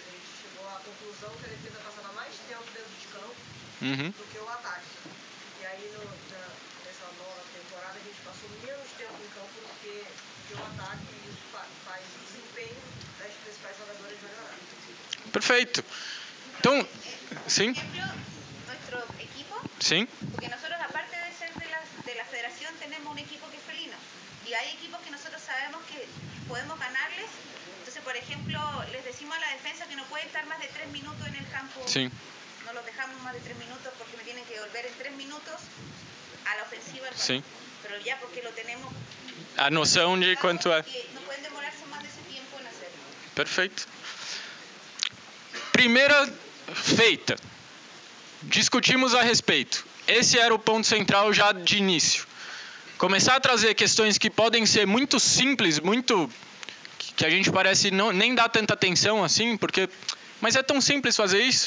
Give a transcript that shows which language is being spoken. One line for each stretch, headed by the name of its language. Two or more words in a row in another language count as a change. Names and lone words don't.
Portuguese: A gente chegou à conclusão que a defesa passava mais tempo dentro de campo do que o ataque. E aí, nessa nova temporada, a gente passou menos tempo em campo do que o ataque, e isso faz o desempenho das principais jogadoras melhorar. Perfeito. Então, sim,
Spanish: Por ejemplo, nuestro equipo,
Portuguese: sim.
Spanish: porque nosotros aparte de ser de la federación tenemos un equipo que es felino y hay equipos que nosotros sabemos que podemos ganarles. Entonces, por ejemplo, les decimos a la defensa que no puede estar más de 3 minutos en el campo.
Portuguese: Sim.
Spanish: No los dejamos más de 3 minutos porque me tienen que devolver en 3 minutos a la ofensiva.
Portuguese: Sim.
Spanish: Pero ya porque lo tenemos.
Portuguese: A noção de quanto é.
Spanish: Que no pueden demorarse más de ese tiempo en hacerlo.
Portuguese: Perfeito. Primeira feita. Discutimos a respeito. Esse era o ponto central já de início. Começar a trazer questões que podem ser muito simples, muito que a gente parece nem dar tanta atenção assim, porque mas é tão simples fazer isso.